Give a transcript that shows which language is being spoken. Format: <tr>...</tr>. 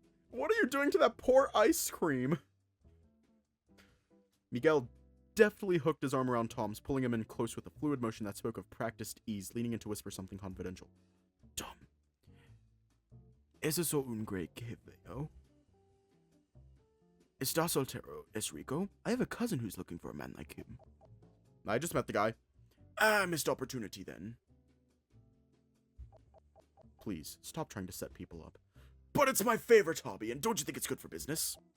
<en>What are you doing to that poor ice cream? Miguel deftly hooked his arm around Tom's, pulling him in close with a fluid motion that spoke of practiced ease, leaning in to whisper something confidential.</en> <es>Tom, ¿es eso un great que veo? ¿Está soltero, es rico?</es> <en>I have a cousin who's looking for a man like him. I just met the guy. Missed opportunity then. Please, stop trying to set people up. But it's my favorite hobby, and don't you think it's good for business?</en>